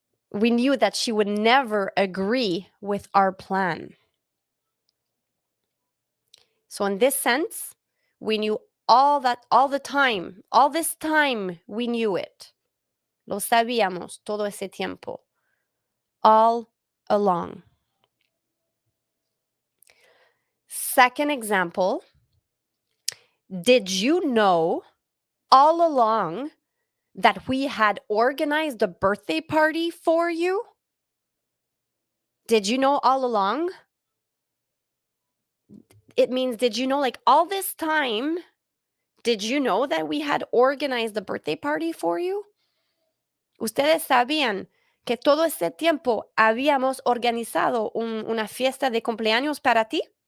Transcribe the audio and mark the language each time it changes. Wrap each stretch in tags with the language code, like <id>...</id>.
<en>We knew that she would never agree with our plan. So in this sense, we knew all that all the time. All this time we knew it.</en> <es>Lo sabíamos todo ese tiempo.</es> <en>All along. Second example. Did you know all along that we had organized a birthday party for you? Did you know all along? It means, did you know, like all this time, did you know that we had organized the birthday party for you?</en> <es>Ustedes sabían que todo este tiempo habíamos organizado una fiesta de cumpleaños para ti?</es>